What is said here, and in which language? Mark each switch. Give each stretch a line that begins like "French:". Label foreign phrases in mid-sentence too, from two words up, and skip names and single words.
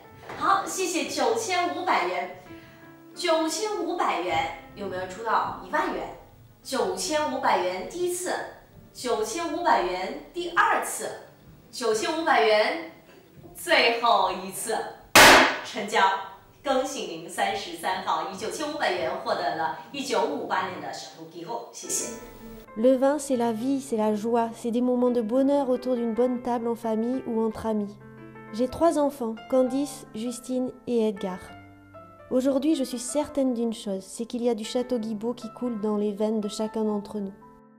Chinese: 好，谢谢9500元。9500元，有没有人出到1万元？9500元第一次，9500元第2次，9500元最后一次，成交。恭喜您33号以9500元获得了1958年的Château Guibault，谢谢。
French: Le vin, c'est la vie, c'est la joie, c'est des moments de bonheur autour d'une bonne table en famille ou entre amis. J'ai 3 enfants, Candice, Justine et Edgar. Aujourd'hui, je suis certaine d'une chose, c'est qu'il y a du Château Guibault qui coule dans les veines de chacun d'entre nous.